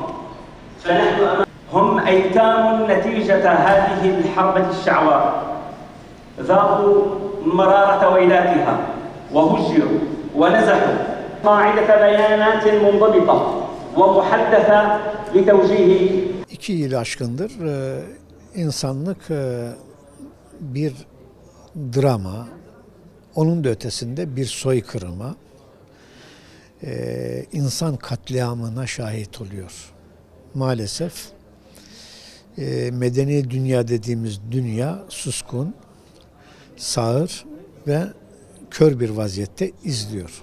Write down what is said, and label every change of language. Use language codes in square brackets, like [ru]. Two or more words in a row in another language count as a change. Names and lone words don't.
[ar] فنحن هم أيتام نتيجة هذه الحرب الشعواء، ذاقوا مرارة ويلاتها وهجروا ونزحوا. قاعدة بيانات منضبطة ومحدثة لتوجيه. [tr] 2 yıl aşkındır insanlık bir drama, onun da ötesinde bir soykırıma, insan katliamına şahit oluyor. Maalesef medeni dünya dediğimiz dünya suskun, sağır ve kör bir vaziyette izliyor.